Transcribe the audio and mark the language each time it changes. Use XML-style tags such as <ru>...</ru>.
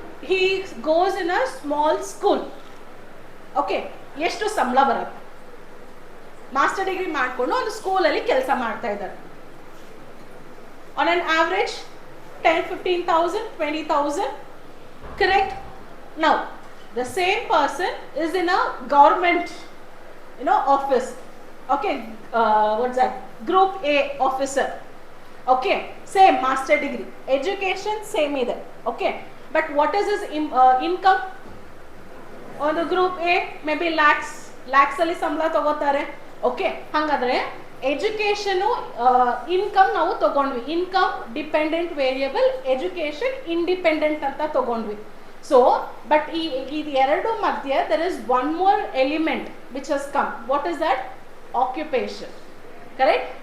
<en>he goes in a small school.</en> <kn>Okay, ಎಷ್ಟು ಸಂಬಳ ಬರುತ್ತೆ? ಮಾಸ್ಟರ್ ಡಿಗ್ರಿ ಮಾಡಿಕೊಂಡು ಒಂದು ಸ್ಕೂಲಲ್ಲಿ ಕೆಲಸ ಮಾಡ್ತಾ ಇದ್ದಾರೆ.</kn> <en>On an average 10,000-15,000, 20,000. Correct? Now, the same person is in a government, office. Okay, what's that? Group A officer. Okay, same master degree, education same ide. Okay, but what is his income? On the group A, maybe lakhs</en> <kn>ಅಲ್ಲಿ ಸಂಬಳ ತಗೋತಾರೆ. Okay, ಹಾಗಾದ್ರೆ education income ನಾವು ತಗೊಂಡ್ವಿ. Income dependent variable, education independent ಅಂತ ತಗೊಂಡ್ವಿ.</kn> <en>so but</en> <kn>ಇದು ಎರಡು ಮಧ್ಯೆ</kn> <en>There is one more element which has come. What is that? Occupation. Correct?</en>